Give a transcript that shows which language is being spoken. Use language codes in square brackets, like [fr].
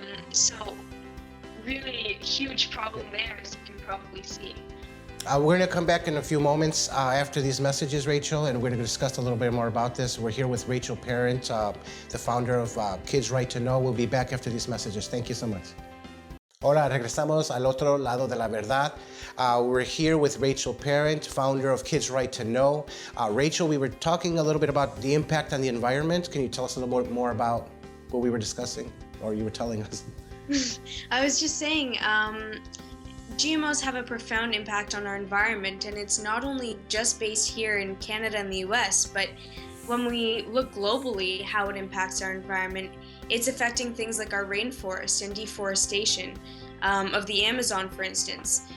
[en] So really huge problem there, as you can probably see. We're going to come back in a few moments after these messages, Rachel, and we're going to discuss a little bit more about this. We're here with Rachel Parent, the founder of Kids Right to Know. We'll be back after these messages. Thank you so much. [es] Hola, regresamos al otro lado de la verdad. [en] We're here with Rachel Parent, founder of Kids Right to Know. Rachel, we were talking a little bit about the impact on the environment. Can you tell us a little more about what we were discussing, or you were telling us? I was just saying, GMOs have a profound impact on our environment, and it's not only just based here in Canada and the US, but when we look globally how it impacts our environment, it's affecting things like our rainforest and deforestation of the Amazon, for instance.